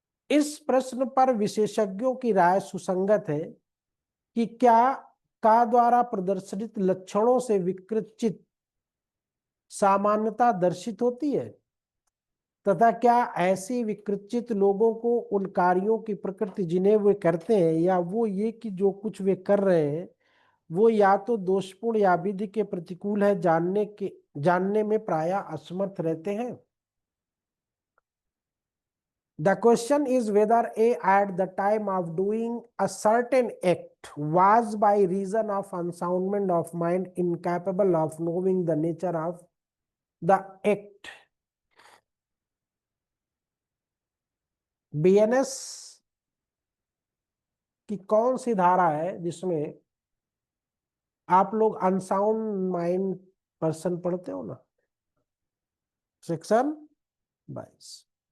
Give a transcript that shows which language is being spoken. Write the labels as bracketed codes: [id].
[hi] इस प्रश्न पर विशेषज्ञों की राय सुसंगत है कि क्या का द्वारा प्रदर्शित लक्षणों से विकृचित सामान्यता दर्शित होती है, तथा क्या ऐसे विकृचित लोगों को उन कार्यों की प्रकृति जिन्हें वे करते हैं या वो ये कि जो कुछ वे कर रहे हैं वो या तो दोषपूर्ण या विधि के प्रतिकूल है, जानने में प्रायः असमर्थ रहते हैं। [en] The question is whether A at the time of doing a certain act was by reason of unsoundment of mind incapable of knowing the nature of the act। [hi] BNS की कौन सी धारा है जिसमें आप लोग अनसाउंड माइंड पर्सन पढ़ते हो ना? सेक्शन 22।